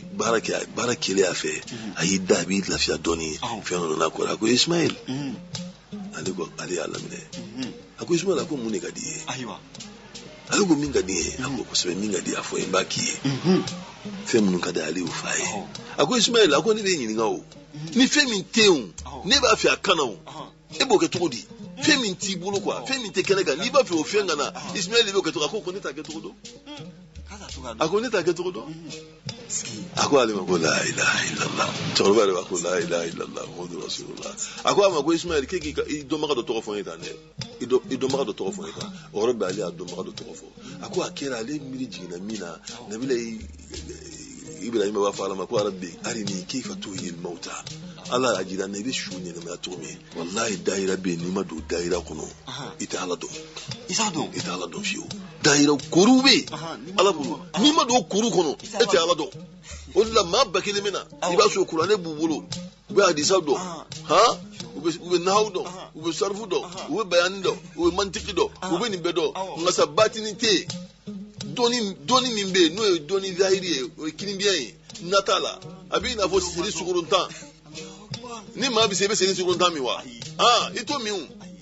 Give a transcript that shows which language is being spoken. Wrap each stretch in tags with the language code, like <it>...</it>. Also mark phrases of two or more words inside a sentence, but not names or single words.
<bm>baara kɛlen a fɛ a y'i da a b'i lafiya dɔɔni fɛn dɔ nana kɔrɔ a ko Ismail ale y'a laminɛ a ko Ismail a ko mun de ka di ye ale ko min ka di ye a ko kosɛbɛ min ka di a fɔ n b'a k'i ye fɛn minnu ka di ale y'o f'a ye a ko Ismail a ko ne bɛ ɲininka o ni fɛn min tɛ yen ne b'a fɛ a kana o e b'o kɛ cogo di fɛn min t'i bolo quoi fɛn min tɛ kɛnɛ kan n'i b'a fɛ o fɛn ka na Ismail b'o kɛ cogo a ko ne t'a kɛ cogo dɔn a ko ne t'a kɛ cogo dɔn a ko ale ma ko</bm> <ar>لا إله إلا الله</ar> <bm>cɛkɔrɔba yɛrɛ b'a ko</bm> <ar>لا إله إلا الله محمد رسول الله</ar> <bm>a ko a ma ko Ismail k'e k'i dɔnbaga dɔ tɔgɔ fɔ n ye tan dɛ i dɔnbaga dɔ tɔgɔ fɔ n ye tan o yɔrɔ bɛɛ ale y'a dɔnbaga dɔ tɔgɔ fɔ a ko a kɛra ale miiri jiginna min na Nabila Ibrahima b'a fɔ Ala ma ko</bm> <ar>رب أرني كيف تحيي الموتى</ar> <bm>Ala y'a jira n na i bɛ su ɲɛnamaya cogo min wallahi dahira bɛ yen n'i ma don dahira kɔnɔ i tɛ Ala dɔn i tɛ Ala dɔn fiyewu dahira koruw bɛ yen Ala bolo n'i ma don koru kɔnɔ e tɛ Ala dɔn o de la maa ba kelen bɛ na i b'a sɔrɔ kuranɛ b'u bolo u bɛ hadisa dɔn u bɛ nahawu dɔn u bɛ sarfu dɔn u bɛ bayani dɔn u bɛ mantiki dɔn u bɛ nin bɛɛ dɔn nka sa batini tɛ yen dɔnni min bɛ yen n'o ye dɔnni zahiri ye o ye kinibiya ye nata la a b'i n'a fɔ seri sukorontan ni maa bɛ se i bɛ seri sukorontan min wa i t'o min o</bm>